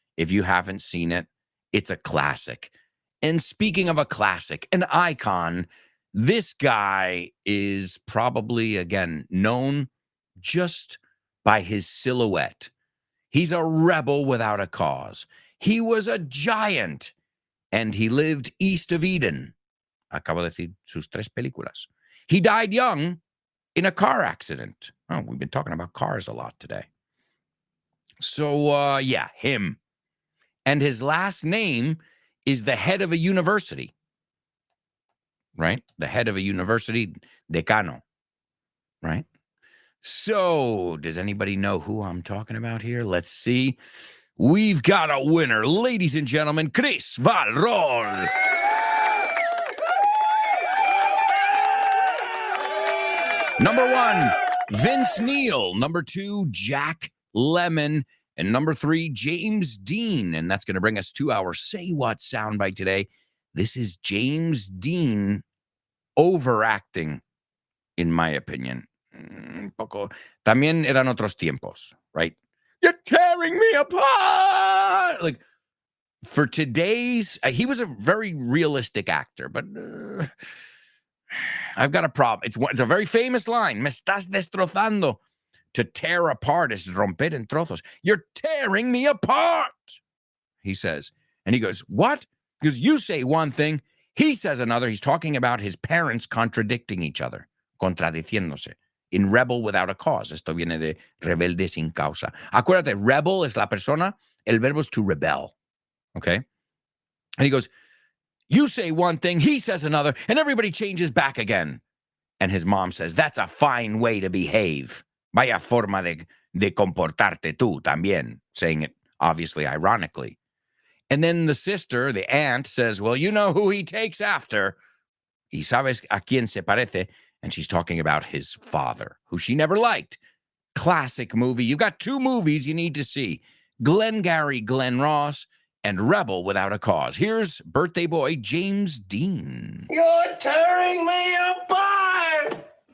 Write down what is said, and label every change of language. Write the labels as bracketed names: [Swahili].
[English] If you haven't seen it, it's a classic. And speaking of a classic, an icon, this guy is probably, again, known just by his silhouette. He's a rebel without a cause. He was a giant, and he lived east of Eden. [Spanish] Acabo de decir sus tres películas. [English] He died young in a car accident. Oh, we've been talking about cars a lot today. So, yeah, him. And his last name is the head of a university, right? The head of a university, decano, right? So, does anybody know who I'm talking about here? Let's see. We've got a winner, ladies and gentlemen, Chris Valrol. Number one, Vince Neil. Number two, Jack Lemmon. And number three, James Dean. And that's going to bring us to our Say What soundbite today. This is James Dean overacting, in my opinion. [Spanish] Poco. También eran otros tiempos, right? [English] You're tearing me apart. Like, for today's, he was a very realistic actor, but I've got a problem. It's a very famous line. [Spanish] Me estás destrozando. [English] To tear apart is [Spanish] romper en trozos. [English] You're tearing me apart, he says. And he goes, what? Because you say one thing, he says another. He's talking about his parents contradicting each other, [Spanish] contradiciéndose. In rebel without a cause. Esto viene de rebelde sin causa. Acuérdate, rebel es la persona, el verbo es to rebel. Okay? [English] And he goes, you say one thing, he says another, and everybody changes back again. And his mom says, that's a fine way to behave. [Spanish] Vaya forma de comportarte tú también, [English] saying it obviously ironically. And then the sister, the aunt, says, well, you know who he takes after. [Spanish] Y sabes a quién se parece. [English] And she's talking about his father, who she never liked. Classic movie. You've got two movies you need to see. Glengarry Glen Ross and Rebel Without a Cause. Here's birthday boy James Dean. You're tearing me apart.